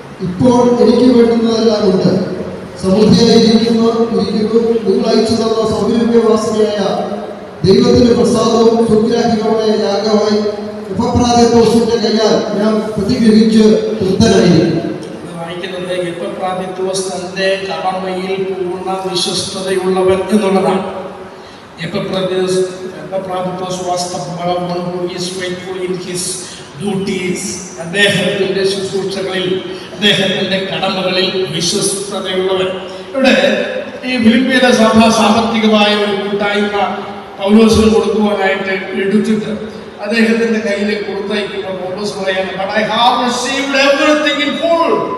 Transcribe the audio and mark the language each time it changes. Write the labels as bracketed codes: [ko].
[ml] ഇപ്പോൾ എനിക്ക് വേണ്ടുന്നതെല്ലാം ഉണ്ട്, സമൃദ്ധിയായിരിക്കുന്നു നിങ്ങൾ അയച്ചു തന്ന സൗരഭ്യവാസനയായ ദൈവത്തിന്റെ പ്രസാദവും സുഗ്രാഹികളുടെ യാഗമായി എപ്പഫ്രാദിത്തോസിന്റെ കയ്യാൽ ഞാൻ പ്രതിഗ്രഹിച്ച് തൃപ്തനായിരിക്കും. വായിക്കുന്നത് എപ്പഫ്രാദിത്തോസ് തന്റെ കടമയിൽ പൂർണ്ണ വിശ്വസ്തതയുള്ളവൻ എന്നുള്ളതാണ്. [en] Epaphraditoos was the one who is faithful in his duties. [ml] അദ്ദേഹത്തിന്റെ ശുശ്രൂഷകളിൽ അദ്ദേഹത്തിന്റെ കടമകളിൽ വിശ്വസ്തതയുള്ളവൻ. ഇവിടെ ഈ ഫിലിപ്പിയിലെ സഭ സാമ്പത്തികമായ ഒരു കൂട്ടായ്മ പൗലോസിന് കൊടുക്കുവാനായിട്ട് എടുത്തിട്ട് അദ്ദേഹത്തിന്റെ കയ്യിലേക്ക് കൊടുത്തയക്കുമ്പോൾ പൗലോസ് പറയാണ്, [en] But I have received everything in full.